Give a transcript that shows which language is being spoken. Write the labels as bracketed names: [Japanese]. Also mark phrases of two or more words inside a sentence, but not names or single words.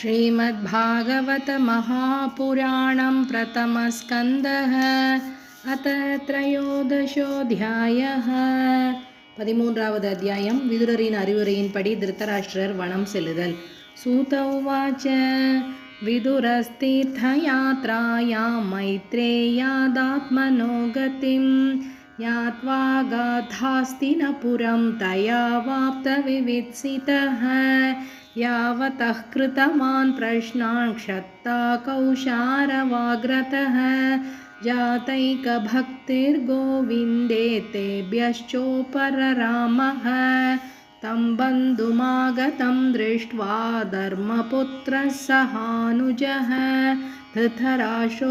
[Sanskrit] श्रीमद्भागवत महापुराणं प्रथमस्कन्धः अथ त्रयोदशोऽध्यायः [Tamil] 13வது அத்தியாயம் விதுரரின் அறிவுரையின்படி திருதராஷ்டிரர் வனம் செல்லுதல். [Sanskrit] सूत उवाच विदुरस्तीर्थयात्रायां मैत्रेयादात्मनो गतिम् ज्ञात्वा गाद्धास्तिनपुरं तया वाप्त विवित्सितः यावतः कृतवान् प्रश्नान् क्षत्ता कौशारवाग्रतः जातैकभक्तिर्गोविन्दे तेभ्यश्चोपररामः तं बन्धुमागतं दृष्ट्वा धर्मपुत्रः सहानुजः धृतराष्ट्रो